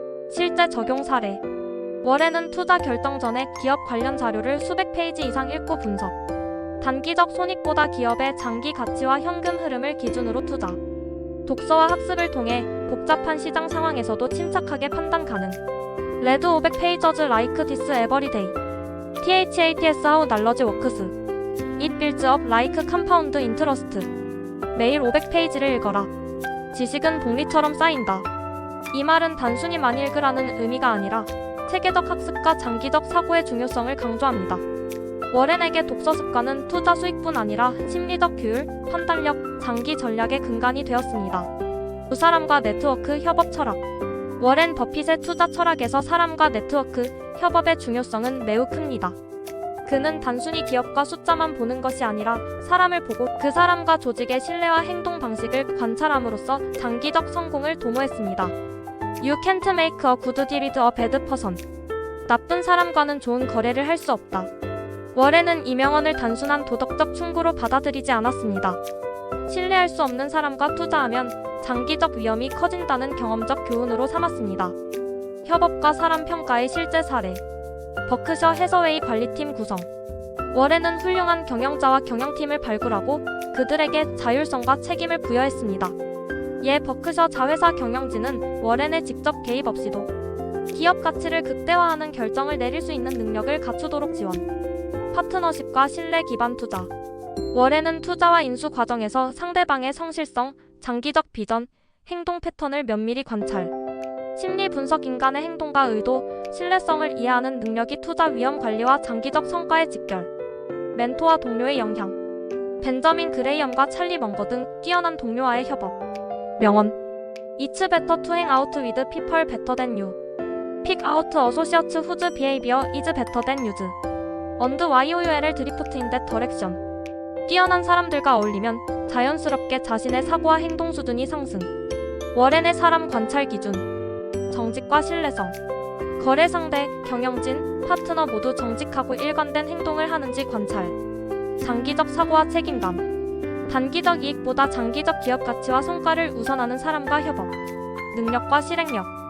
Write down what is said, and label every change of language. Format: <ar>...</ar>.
<ko>실제 적용 사례. 워렌은 투자 결정 전에 기업 관련 자료를 수백 페이지 이상 읽고 분석. 단기적 손익보다 기업의 장기 가치와 현금 흐름을 기준으로 투자. 독서와 학습을 통해 복잡한 시장 상황에서도 침착하게 판단 가능.</ko> <en>Read 500 pages like this every day. THATS How Knowledge Works. It builds up like compound interest.</en> <ko>매일 500페이지를 읽어라. 지식은 복리처럼 쌓인다. 이 말은 단순히 많이 읽으라는 의미가 아니라 체계적 학습과 장기적 사고의 중요성을 강조합니다. 워렌에게 독서 습관은 투자 수익뿐 아니라 심리적 규율, 판단력, 장기 전략의 근간이 되었습니다. 두 사람과 네트워크 협업 철학. 워렌 버핏의 투자 철학에서 사람과 네트워크 협업의 중요성은 매우 큽니다. 그는 단순히 기업과 숫자만 보는 것이 아니라 사람을 보고 그 사람과 조직의 신뢰와 행동 방식을 관찰함으로써 장기적 성공을 도모했습니다.</ko> <en>You can't make a good deal with a bad person.</en> <ko>나쁜 사람과는 좋은 거래를 할 수 없다. 워렌은 이 명언을 단순한 도덕적 충고로 받아들이지 않았습니다. 신뢰할 수 없는 사람과 투자하면 장기적 위험이 커진다는 경험적 교훈으로 삼았습니다. 협업과 사람 평가의 실제 사례. 버크셔 해서웨이 관리팀 구성. 워렌은 훌륭한 경영자와 경영팀을 발굴하고 그들에게 자율성과 책임을 부여했습니다. 예 버크셔 자회사 경영진은 워렌의 직접 개입 없이도 기업 가치를 극대화하는 결정을 내릴 수 있는 능력을 갖추도록 지원. 파트너십과 신뢰 기반 투자. 워렌은 투자와 인수 과정에서 상대방의 성실성, 장기적 비전, 행동 패턴을 면밀히 관찰. 심리 분석. 인간의 행동과 의도, 신뢰성을 이해하는 능력이 투자 위험 관리와 장기적 성과의 직결. 멘토와 동료의 영향. 벤저민 그레이엄과 찰리 먼거 등 뛰어난 동료와의 협업. 명언.</ko> <en>It's better to hang out with people better than you. Pick out associates whose behavior is better than yours. And why you will drift in that direction.</en> <ko>뛰어난 사람들과 어울리면 자연스럽게 자신의 사고와 행동 수준이 상승. 워렌의 사람 관찰 기준. 정직과 신뢰성. 거래 상대, 경영진, 파트너 모두 정직하고 일관된 행동을 하는지 관찰. 장기적 사고와 책임감. 단기적 이익보다 장기적 기업 가치와 성과를 우선하는 사람과 협업. 능력과 실행력.</ko>